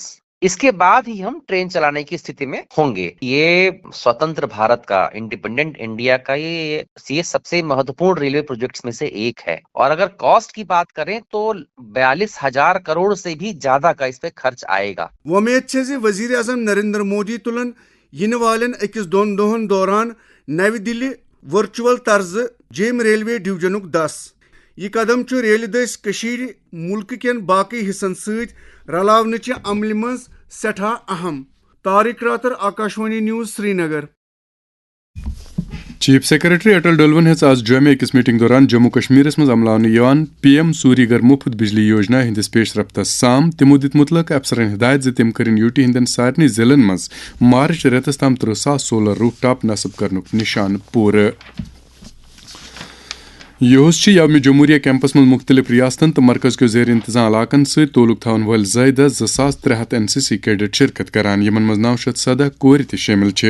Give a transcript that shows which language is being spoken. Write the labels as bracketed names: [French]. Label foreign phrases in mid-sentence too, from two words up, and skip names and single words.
[Urdu] اس کے بعد ہی ہم ٹرین چلانے کی استھتی میں ہوں گے. یہ سوتنتر بھارت کا [English] independent India [Urdu] کا یہ سب سے مہتوپورن [English] railway projects [Urdu] میں سے ایک ہے. اور اگر کاسٹ کی بات کریں تو 42,000 کروڑ سے بھی زیادہ کا اس پہ خرچ آئے گا. [Kashmiri] وۄمید چھِ زِ وزیر اعظم نریندر مودی تُلن یِنہٕ والٮ۪ن أکِس دۄن دۄہن دوران نوِ دِلہِ ورچوئل طرزٕ جیٚمۍ ریلوے ڈویژنُک دس. یہ قدم چھُ ریلہِ دٔسۍ کٔشیٖرِ مُلکہٕ کٮ۪ن باقٕے حصن سۭتۍ رلاونٕچہِ عملہِ منٛز سٮ۪ٹھاہ اہم. طارق راتر آکاشوانی نیوز سرینگر. چیف سیکرٹری اٹل ڈولون ہیٚژ آز جوٚمہِ أکِس میٹنگ دوران جموں کشمیرس منٛز عملاونہٕ یِوان PM سوری گھر مُفت بجلی یوجنا ہندِس پیش رفتس سام. تِمو دِتۍ مُتلق افسرن ہدایت زِ تِم کٔرِن UT ہٕنٛدٮ۪ن سارنٕے ضِلعن منٛز مارچ رٮ۪تس تام 30,000 [English] solar rooftop [Kashmiri] نصب کرنُک نِشانہٕ پوٗرٕ. یہُس چھِ یومِ جمہوریہ کیمپس منٛز مختلف ریاستن تہٕ مرکز کیو زیر انتظام علاقن سۭتۍ تعلق تھاون وٲلۍ زٲیدٕ 2,300 NCC کیڈٹ شرکت کران یِمن منٛز 917 کورِ تہِ شٲمِل چھِ.